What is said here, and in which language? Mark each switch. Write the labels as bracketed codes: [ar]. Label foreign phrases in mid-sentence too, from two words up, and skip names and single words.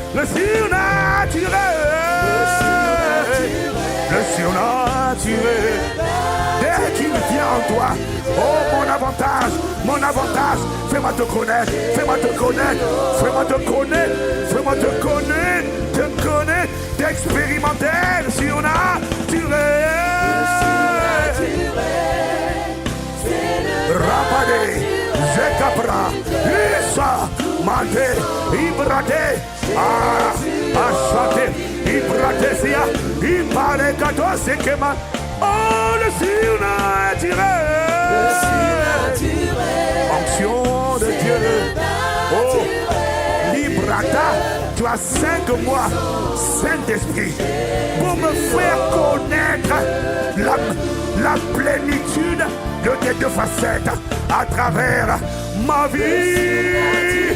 [fr] Le surnaturel. Dès qu'il vient en toi, oh mon avantage, fais-moi te connaître, fais-moi te connaître, fais-moi te connaître, fais-moi te connaître, d'expérimenter le surnaturel. Rapade, Zekapra, Issa, Mante, Ibrate, Achate, Ibratesia, Ibale Kato Sekema. Oh, le surnaturel, onction de Dieu. Oh, Librata, tu as 5 mois, Saint-Esprit, pour me faire connaître la plénitude de tes 2 facettes à travers ma vie.